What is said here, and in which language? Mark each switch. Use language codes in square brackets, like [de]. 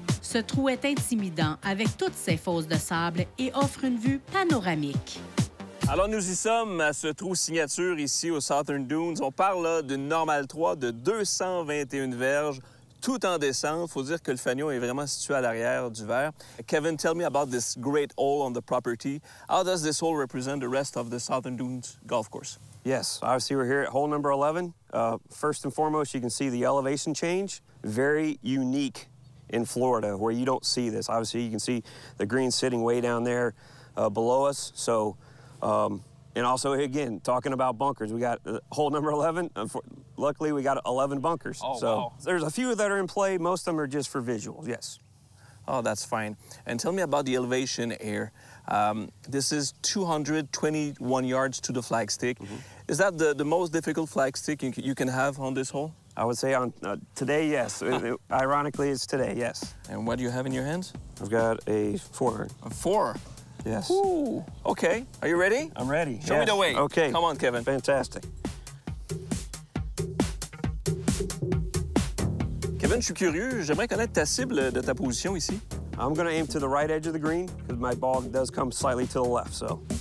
[fr] Ce trou est intimidant avec toutes ses fosses de sable et offre une vue panoramique. Alors, nous y sommes à ce trou signature ici au Southern Dunes. On parle là d'une Normal 3 de 221 verges, tout en descente. Il faut dire que le fanion est vraiment situé à l'arrière du verre. [en] Kevin, tell me about this great hole on the property. How does this hole represent the rest of the Southern Dunes golf course? Yes, obviously we're here at hole number 11. First and foremost, you can see the elevation change. Very unique in Florida, where you don't see this. Obviously, you can see the green sitting way down there below us. So, and also, again, talking about bunkers, we got hole number 11. Luckily, we got 11 bunkers. Oh, so wow. There's a few that are in play. Most of them are just for visuals, yes. Oh, that's fine. And tell me about the elevation here. This is 221 yards to the flagstick. Is that the most difficult flagstick you can have on this hole? I would say on today, yes. Ironically, it's today, yes. And what do you have in your hands? I've got a 4. A 4. Yes. Ooh, okay. Are you ready? I'm ready. Show me the way. Okay. Come on, Kevin. Fantastic. [fr] Kevin, je suis curieux. J'aimerais connaître ta cible de ta position ici. [en] I'm going to aim to the right edge of the green because my ball does come slightly to the left, so.